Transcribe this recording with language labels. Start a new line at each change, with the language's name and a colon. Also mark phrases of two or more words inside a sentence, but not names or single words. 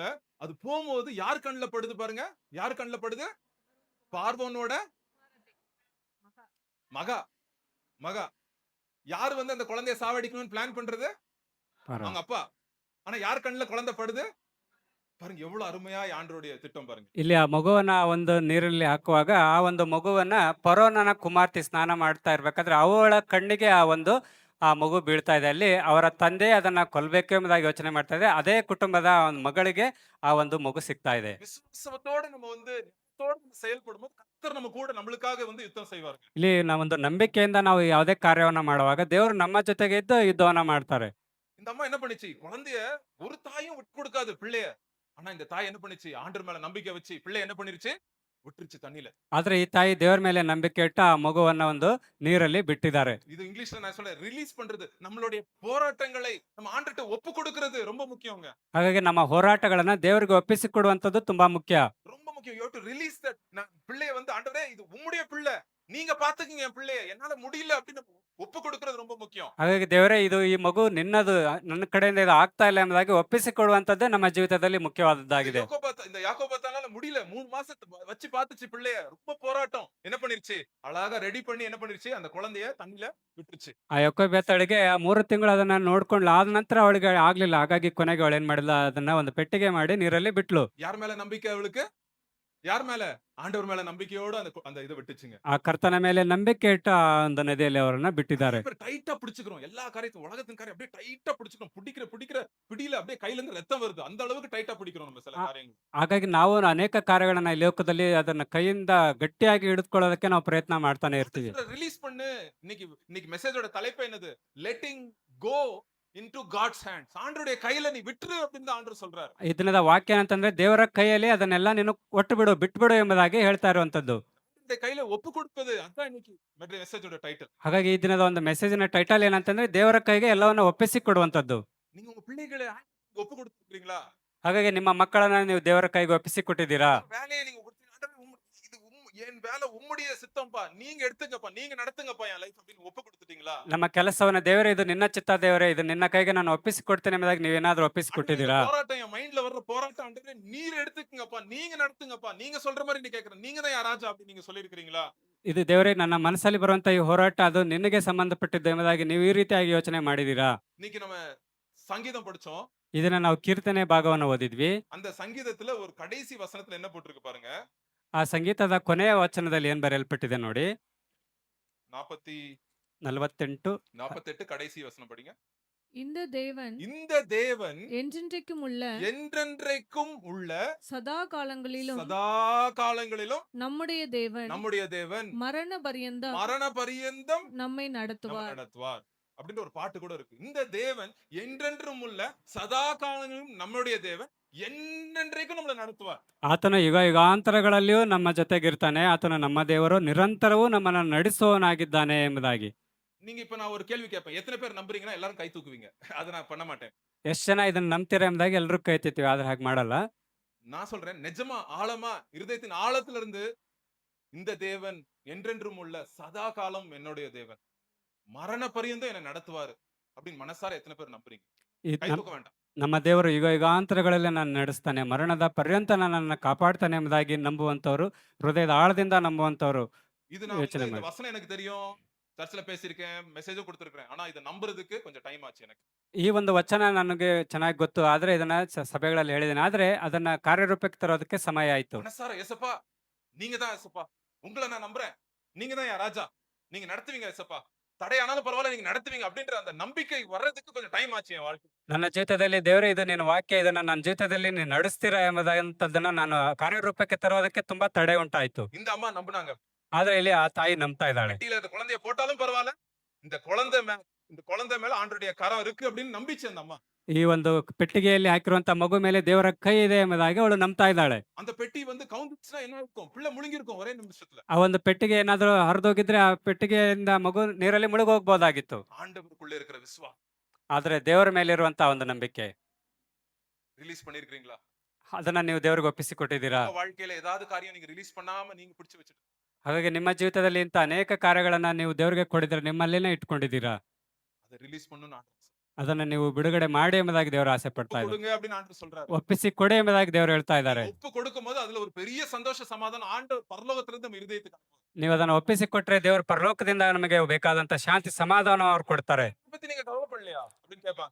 Tamil: அது போகும்போது யார் கண்ணுல படுது பாருங்க? யார் கண்ணுல படுது? பார்வோனோட மகா. மகா. யார் வந்து அந்த குழந்தைய சாவடிக்கணும்னு பிளான் பண்றது? அவங்க அப்பா. ஆனா யார் கண்ணுல குழந்தை படுது? பாருங்க எவ்வளவு அருமையா ஆண்டவருடைய திட்டம் பாருங்க.
Kannada: ಇಲ್ಲಿ ಆ ಮಗುವನ್ನ ಒಂದು ನೀರಲ್ಲಿ ಹಾಕುವಾಗ ಆ ಒಂದು ಮಗುವನ್ನ ಫರೋಹನ ಕುಮಾರ್ತಿ ಸ್ನಾನ ಮಾಡ್ತಾ ಇರ್ಬೇಕಾದ್ರೆ ಅವಳ ಕಣ್ಣಿಗೆ ಆ ಮಗು ಬೀಳ್ತಾ ಇದೆ. ಅಲ್ಲಿ ಅವರ ತಂದೆ ಅದನ್ನ ಕೊಲ್ಬೇಕು ಎಂಬುದಾಗಿ ಯೋಚನೆ ಮಾಡ್ತಾ ಇದೆ. ಅದೇ ಕುಟುಂಬದ ಒಂದು ಮಗಳಿಗೆ ಆ ಒಂದು ಮಗು ಸಿಗ್ತಾ ಇದೆ.
Tamil: விசுவாசத்தோட நம்ம வந்து செயல்படும்போது கர்த்தர் நம்ம கூட நம்மளுக்காக வந்து யுத்தம் செய்வாருங்க.
Kannada: ಇಲ್ಲಿ ನಾವೊಂದು ನಂಬಿಕೆಯಿಂದ ನಾವು ಯಾವುದೇ ಕಾರ್ಯವನ್ನ ಮಾಡುವಾಗ ದೇವರು ನಮ್ಮ ಜೊತೆಗೆ ಇದ್ದು ಯುದ್ಧವನ್ನ ಮಾಡ್ತಾರೆ.
Tamil: இந்த அம்மா என்ன பண்ணுச்சு? குழந்தைய ஒரு தாயும் விட்டு கொடுக்காது பிள்ளைய. ஆனா இந்த தாய் என்ன பண்ணுச்சு? ஆண்டவர் மேல நம்பிக்கை வச்சு பிள்ளை என்ன பண்ணிருச்சு? விட்டுருச்சு தண்ணில.
Kannada: ಆದ್ರೆ ಈ ತಾಯಿ ದೇವರ ಮೇಲೆ ನಂಬಿಕೆ ಇಟ್ಟು ಆ ಮಗುವನ್ನ ಒಂದು ನೀರಲ್ಲಿ ಬಿಟ್ಟಿದ್ದಾರೆ.
Tamil: இது இங்கிலீஷ்ல நான் சொல்றேன் ரிலீஸ் பண்றது. நம்மளுடைய போராட்டங்களை நம்ம ஆண்டவர்ட்ட ஒப்பு கொடுக்கிறது ரொம்ப முக்கியங்க.
Kannada: ಹಾಗಾಗಿ ನಮ್ಮ ಹೋರಾಟಗಳನ್ನ ದೇವರಿಗೆ ಒಪ್ಪಿಸಿಕೊಡುವಂತದ್ದು ತುಂಬಾ ಮುಖ್ಯ.
Tamil: ரொம்ப முக்கியம்.
English: you have to release that.
Tamil: நான் பிள்ளைய வந்து ஆண்டவரே இது உம்முடைய பிள்ளை. நீங்க பாத்துக்கங்க என் பிள்ளைய. என்னால முடியல அப்படின்னு ஒப்பு கொடுக்கிறது ரொம்ப முக்கியம்.
Kannada: ಹಾಗಾಗಿ ದೇವರೇ ಇದು ಈ ಮಗು ನಿನ್ನದು, ನನ್ನ ಕಡೆಯಿಂದ ಇದು ಆಗ್ತಾ ಇಲ್ಲ ಎಂಬುದಾಗಿ ಒಪ್ಪಿಸಿಕೊಡುವಂತದ್ದೇ ನಮ್ಮ ಜೀವಿತದಲ್ಲಿ ಮುಖ್ಯವಾದದ್ದಾಗಿದೆ.
Tamil: இந்த யாக்கோபாத்தானால முடியல. 3 மாசத்தை வச்சு பாத்துச்சு பிள்ளைய. ரொம்ப போராட்டம். என்ன பண்ணிருச்சு? அழகா ரெடி பண்ணி என்ன பண்ணிருச்சு? அந்த குழந்தைய தண்ணில ಬಿಟ್ರುச்சு.
Kannada: ಆ ಯಾಕೋಬೆತಳಿಗೆ 3 ತಿಂಗಳು ಅದನ್ನ ನೋಡ್ಕೊಂಡ್ಲು. ಆದ ನಂತರ ಅವಳಿಗೆ ಆಗ್ಲಿಲ್ಲ. ಹಾಗಾಗಿ ಕೊನೆಗೆ ಅವಳು ಏನ್ ಮಾಡಿದ್ಲು? ಅದನ್ನ ಒಂದು ಪೆಟ್ಟಿಗೆ ಮಾಡಿ ನೀರಲ್ಲಿ ಬಿಟ್ಲು.
Tamil: யார் மேல நம்பிக்கை அவளுக்கு? யார் மேல? ஆண்டவர் மேல நம்பிக்கையோட அந்த இதை விட்டுச்சுங்க.
Kannada: ಆ ಕರ್ತನ ಮೇಲೆ ನಂಬಿಕೆ ಇಟ್ಟು ಆ ಒಂದು ನದಿಯಲ್ಲಿ ಅವರನ್ನ ಬಿಟ್ಟಿದ್ದಾರೆ.
Tamil: டைட்டா பிடிச்சுக்கிறோம். எல்லா காரியத்தையும் உலகத்தின் காரியம் அப்படியே டைட்டா பிடிச்சுக்கிறோம். பிடிக்கிற பிடியில அப்படியே கையில இருந்து ரத்தம் வருது. அந்த அளவுக்கு டைட்டா பிடிக்கிறோம் நம்ம சில காரியங்கள்.
Kannada: ಹಾಗಾಗಿ ನಾವು ಅನೇಕ ಕಾರ್ಯಗಳನ್ನ ಈ ಲೋಕದಲ್ಲಿ ಅದನ್ನ ಕೈಯಿಂದ ಗಟ್ಟಿಯಾಗಿ ಹಿಡಿದುಕೊಳ್ಳೋದಕ್ಕೆ ನಾವು ಪ್ರಯತ್ನ ಮಾಡ್ತಾನೆ ಇರ್ತೀವಿ.
Tamil: ரிலீஸ் பண்ணு. இன்னைக்கு மெசேஜோட தலைப்பு என்னது?
English: letting go into God's hands.
Tamil: ஆண்டவருடைய கையில நீ விட்டுரு அப்படின்னு ஆண்டவர் சொல்றாரு.
Kannada: ಈ ದಿನದ ವಾಕ್ಯ ಏನಂತಂದ್ರೆ ದೇವರ ಕೈಯಲ್ಲಿ ಅದನ್ನೆಲ್ಲ ನೀನು ಕೊಟ್ಟು ಬಿಡು, ಬಿಟ್ಬಿಡು ಎಂಬುದಾಗಿ ಹೇಳ್ತಾ ಇರುವಂತದ್ದು.
Tamil: ஆண்டவருடைய கையில ஒப்பு கொடுப்பது. அதான் இன்னைக்கு மெசேஜோட டைட்டில்.
Kannada: ಹಾಗಾಗಿ ಈ ದಿನದ ಒಂದು ಮೆಸೇಜಿನ ಟೈಟಲ್ ಏನಂತಂದ್ರೆ ದೇವರ ಕೈಗೆ ಎಲ್ಲವನ್ನ ಒಪ್ಪಿಸಿ ಕೊಡುವಂತದ್ದು.
Tamil: நீங்க உங்க பிள்ளைகளை ஒப்பு கொடுத்துருக்கீங்களா?
Kannada: ಹಾಗಾಗಿ ನಿಮ್ಮ ಮಕ್ಕಳನ್ನ ನೀವು ದೇವರ ಕೈಗೆ ಒಪ್ಪಿಸಿ ಕೊಟ್ಟಿದ್ದೀರಾ?
Tamil: வேலையை நீங்க என் வேலை உம்முடைய சித்தம்ப்பா. நீங்க எடுத்துங்கப்பா. நீங்க நடத்துங்கப்பா என் லைஃப் அப்படின்னு ஒப்பு கொடுத்துட்டீங்களா?
Kannada: ನಮ್ಮ ಕೆಲಸವನ್ನ ದೇವರೇ ಇದು ನಿನ್ನ ಚಿತ್ತ ದೇವರೇ, ಇದು ನಿನ್ನ ಕೈಗೆ ನಾನು ಒಪ್ಪಿಸಿ ಕೊಡ್ತೇನೆ ಎಂಬುದಾಗಿ ನೀವೇನಾದ್ರೂ ಒಪ್ಪಿಸಿ ಕೊಟ್ಟಿದ್ದೀರಾ?
Tamil: போராட்டம் என் மைண்ட்ல வர்ற போராட்டம் ஆண்டவரே நீர் எடுத்துக்கங்கப்பா. நீங்க நடத்துங்கப்பா. நீங்க சொல்ற மாதிரி நீ கேக்குறேன். நீங்க தான் ராஜா அப்படி நீங்க சொல்லிருக்கீங்களா?
Kannada: ಇದು ದೇವರೇ ನನ್ನ ಮನಸ್ಸಲ್ಲಿ ಬರುವಂತ ಈ ಹೋರಾಟ ಅದು ನಿನಗೆ ಸಂಬಂಧಪಟ್ಟಿದ್ದು ಎಂಬುದಾಗಿ ನೀವು ಈ ರೀತಿಯಾಗಿ ಯೋಚನೆ ಮಾಡಿದ್ದೀರಾ?
Tamil: இன்னைக்கு நம்ம சங்கீதம் படிச்சோம்.
Kannada: ಇದನ್ನ ನಾವು ಕೀರ್ತನೆ ಭಾಗವನ್ನು ಓದಿದ್ವಿ.
Tamil: அந்த சங்கீதத்துல ஒரு கடைசி வசனத்துல என்ன போட்டிருக்கு பாருங்க.
Kannada: ಆ ಸಂಗೀತದ ಕೊನೆಯ ವಚನದಲ್ಲಿ ಏನ್ ಬರೆಯಲ್ಪಟ್ಟಿದೆ ನೋಡಿ.
Tamil: 48 கடைசி வசனம் படிங்க. இந்த தேவன் என்றென்றைக்கும் உள்ள சதா காலங்களிலும் நம்முடைய தேவன் மரண பரியந்தம் நம்மை நடத்துவார் அப்படின்ற ஒரு பாட்டு கூட இருக்கு. இந்த தேவன் என்றென்றும் உள்ள சதா காலங்களிலும் நம்முடைய தேவன் என்னென்றைக்கும் நம்மளை நடத்துவார்.
Kannada: ಆತನ ಯುಗ ಯುಗಾಂತರಗಳಲ್ಲಿಯೂ ನಮ್ಮ ಜೊತೆಗಿರ್ತಾನೆ. ಆತನು ನಮ್ಮ ದೇವರು, ನಿರಂತರವೂ ನಮ್ಮನ್ನ ನಡೆಸುವವನಾಗಿದ್ದಾನೆ ಎಂಬುದಾಗಿ.
Tamil: நீங்க இப்ப நான் ஒரு கேள்வி கேட்பேன். எத்தனை பேர் நம்புறீங்கன்னா எல்லாரும் கை தூக்குவீங்க. அதை நான் பண்ண மாட்டேன்.
Kannada: ಎಷ್ಟು ಜನ ಇದನ್ನ ನಂಬ್ತೀರಾ ಎಂಬುದಾಗಿ ಎಲ್ಲರೂ ಕೈ ಎತ್ತಿತ್ತೀವಿ, ಆದ್ರೆ ಹಾಗೆ ಮಾಡಲ್ಲ.
Tamil: நான் சொல்றேன் நிஜமா ஆழமா இருதயத்தின் ஆழத்துல இருந்து இந்த தேவன் என்றென்றும் உள்ள சதா காலம் என்னுடைய தேவன் மரண பரியந்தம் என்னை நடத்துவாரு அப்படின்னு மனசார எத்தனை பேர் நம்புறீங்க? கை தூக்க வேண்டாம்.
Kannada: ನಮ್ಮ ದೇವರು ಯುಗ ಯುಗಾಂತರಗಳಲ್ಲಿ ನಾನು ನಡೆಸ್ತಾನೆ, ಮರಣದ ಪರ್ಯಂತ ನನ್ನನ್ನು ಕಾಪಾಡ್ತಾನೆ ಎಂಬುದಾಗಿ ನಂಬುವಂತವರು, ಹೃದಯದ ಆಳದಿಂದ ನಂಬುವಂತವರು
Tamil: இது நான்
Kannada: ಯೋಚನೆ
Tamil: இந்த
Kannada: ಮಾಡಿ.
Tamil: வசனம் எனக்கு தெரியும். சர்ச்சில் பேசியிருக்கேன், மெசேஜும் கொடுத்துருக்கேன். ஆனா இதை நம்புறதுக்கு கொஞ்சம் டைம் ஆச்சு எனக்கு.
Kannada: ಈ ಒಂದು ವಚನ ನನಗೆ ಚೆನ್ನಾಗಿ ಗೊತ್ತು, ಆದ್ರೆ ಇದನ್ನ ಸಭೆಗಳಲ್ಲಿ ಹೇಳಿದ್ದೇನೆ, ಆದ್ರೆ ಅದನ್ನ ಕಾರ್ಯರೂಪಕ್ಕೆ ತರೋದಕ್ಕೆ ಸಮಯ ಆಯ್ತು.
Tamil: மனசார ஏசப்பா நீங்க தான் ஏசப்பா, உங்களை நான் நம்புறேன். நீங்க தான் என் ராஜா, நீங்க நடத்துவீங்க ஏசப்பா தடையானாலும் பரவாயில்ல நீங்க நடத்துவீங்க அப்படின்ற அந்த நம்பிக்கை வர்றதுக்கு கொஞ்சம் டைம் ஆச்சு என் வாழ்க்கை.
Kannada: ನನ್ನ ಜೀವಿತದಲ್ಲಿ ದೇವರೇ ಇದು ನಿನ್ನ ವಾಕ್ಯ ಇದನ್ನ ನನ್ನ ಜೀವಿತದಲ್ಲಿ ನೀನು ನಡೆಸ್ತೀರಾ ಎಂಬುದಂತದ್ದನ್ನ ನಾನು ಕಾರ್ಯರೂಪಕ್ಕೆ ತರುವುದಕ್ಕೆ ತುಂಬಾ ತಡೆ ಉಂಟಾಯ್ತು.
Tamil: இந்த அம்மா நம்புனாங்க.
Kannada: ಆದ್ರೆ ಇಲ್ಲಿ ಆ ತಾಯಿ ನಂಬ್ತಾ ಇದ್ದಾಳೆ.
Tamil: பெட்டியில இந்த குழந்தைய போட்டாலும் பரவாயில்ல, இந்த குழந்தை மேல ஆண்டவருடைய கரம் இருக்கு அப்படின்னு நம்பிச்சு அந்த அம்மா.
Kannada: ಈ ಒಂದು ಪೆಟ್ಟಿಗೆಯಲ್ಲಿ ಹಾಕಿರುವಂತ ಮಗು ಮೇಲೆ ದೇವರ ಕೈ ಇದೆ ಎಂಬುದಾಗಿ ಅವಳು ನಂಬ್ತಾ ಇದ್ದಾಳೆ.
Tamil: அந்த பெட்டி வந்து கவுந்துச்சுன்னா என்ன இருக்கும்? பிள்ளை முழுங்கி இருக்கும் ஒரே நிமிஷத்துல.
Kannada: ಆ ಒಂದು ಪೆಟ್ಟಿಗೆ ಏನಾದ್ರೂ ಹರಿದೋಗಿದ್ರೆ ಆ ಪೆಟ್ಟಿಗೆಯಿಂದ ಮಗು ನೀರಲ್ಲಿ ಮುಳುಗೋಗ್ಬೋದಾಗಿತ್ತು.
Tamil: ஆண்டவருக்குள்ள இருக்கிற விசுவாசம்
Kannada: ಆದ್ರೆ ದೇವರ ಮೇಲಿರುವಂತ ಒಂದು ನಂಬಿಕೆ
Tamil: ரிலீஸ் பண்ணிருக்கீங்களா?
Kannada: ಅದನ್ನ ನೀವು ದೇವರಿಗೆ ಒಪ್ಪಿಸಿಕೊಟ್ಟಿದ್ದೀರಾ?
Tamil: உங்க வாழ்க்கையில ஏதாவது காரியம் நீங்க ரிலீஸ் பண்ணாம நீங்க பிடிச்சு வச்சிட்டு
Kannada: ಹಾಗಾಗಿ ನಿಮ್ಮ ಜೀವಿತದಲ್ಲಿ ಇಂತ ಅನೇಕ ಕಾರ್ಯಗಳನ್ನ ನೀವು ದೇವರಿಗೆ ಕೊಡಿದ್ರೆ ನಿಮ್ಮಲ್ಲೇನೆ ಇಟ್ಕೊಂಡಿದ್ದೀರಾ?
Tamil: அதை ரிலீஸ் பண்ணணும்னு ஆண்டவர்
Kannada: ಅದನ್ನ ನೀವು ಬಿಡುಗಡೆ ಮಾಡಿ ಎಂಬುದಾಗಿ ದೇವರು ಆಸೆ ಪಡ್ತಾ ಇದ್ದಾರೆ.
Tamil: கொடுங்க அப்படின்னு ஆண்டவர் சொல்றாரு.
Kannada: ಒಪ್ಪಿಸಿ ಕೊಡಿ ಎಂಬುದಾಗಿ ದೇವರು ಹೇಳ್ತಾ ಇದ್ದಾರೆ.
Tamil: ஒப்பு கொடுக்கும்போது அதுல ஒரு பெரிய சந்தோஷ சமாதானம் ஆண்டவர் பரலோகத்துல இருந்து நம்ம இருதயத்துக்கு அனுப்புவார்.
Kannada: ನೀವು ಅದನ್ನ ಒಪ್ಪಿಸಿ ಕೊಟ್ರೆ ದೇವರು ಪರಲೋಕದಿಂದ ನಮಗೆ ಬೇಕಾದಂತ ಶಾಂತಿ ಸಮಾಧಾನ ಅವ್ರು ಕೊಡ್ತಾರೆ.
Tamil: இதை பத்தி நீங்க கவலைப்படலையா அப்படின்னு கேட்பாங்க.